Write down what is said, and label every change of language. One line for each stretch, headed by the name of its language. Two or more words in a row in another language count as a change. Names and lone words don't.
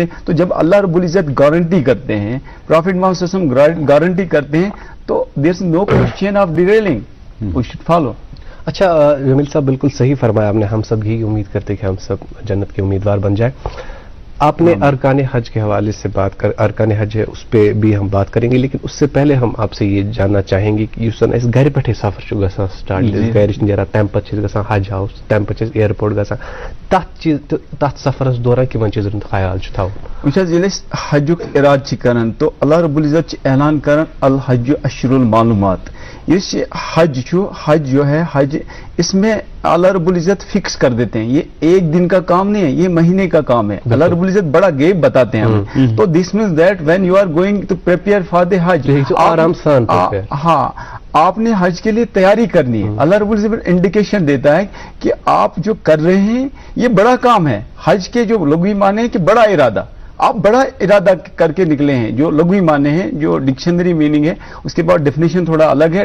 Urdu: تو جب اللہ رب العزت گارنٹی کرتے ہیں, پروفیٹ محمد
Arabic: صلی اللہ علیہ وسلم
Urdu: گارنٹی کرتے ہیں, تو
English: there is no question of derailing, we should follow.
Urdu: اچھا جمیل صاحب, بالکل صحیح فرمایا آپ نے. ہم سب یہی امید کرتے کہ ہم سب جنت کے امیدوار بن جائیں. آپ نے ارکان حج کے حوالے سے بات کر, ارکان حج ہے اس پہ بھی ہم بات کریں گے, لیکن اس سے پہلے ہم آپ سے یہ جاننا چاہیں گے کہ اس گھر پہ
Kashmiri: سفر چھ گژھان سٹارٹ, گھر نیران تمہ پتہ گژھان حج ہاؤس, تمہ پتہ ایئرپورٹ گژھان, تتھ سفرس دوران کمن چیزن ہند خیال تھاؤن. ییٚلہِ أسۍ حجُک ارادٕ چھِ کران تو اللہ رب العزت اعلان کران
Arabic: الحج اشر المعلومات.
Kashmiri: اس حج چھو,
Urdu: حج جو ہے حج, اس میں اللہ رب العزت فکس کر دیتے ہیں, یہ ایک دن کا کام نہیں ہے, یہ مہینے کا کام ہے. اللہ رب العزت بڑا گیپ بتاتے ہیں ہمیں.
English: تو this means that when you are going to prepare for the Hajj,
Kashmiri: آرام سان,
Urdu: ہاں آپ نے حج کے لیے تیاری کرنی ہے. اللہ رب العزت انڈیکیشن دیتا ہے کہ آپ جو کر رہے ہیں یہ بڑا کام ہے. حج کے جو لغوی معنی ہے کہ بڑا ارادہ, آپ بڑا ارادہ کر کے نکلے ہیں. جو لغوی معنی ہیں, جو
English: dictionary meaning
Urdu: ہے, اس کے بعد ڈیفینیشن تھوڑا الگ ہے.